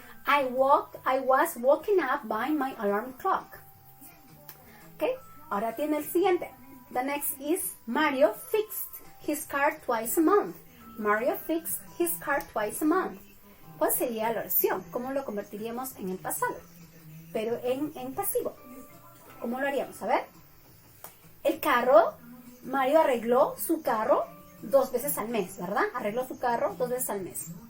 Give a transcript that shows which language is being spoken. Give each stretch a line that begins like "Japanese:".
English: I was woken up by my alarm clock.
Spanish: Ok, ahora tiene el siguiente.
English: The next is Mario fixed his car twice a month. Mario fixed his car twice a month.
Spanish: ¿Cuál sería la oración? ¿Cómo lo convertiríamos en el pasado? Pero en pasivo. ¿Cómo lo haríamos? A ver. El carro, Mario arregló su carro 2 veces al mes, ¿verdad? Arregló su carro 2 veces al mes.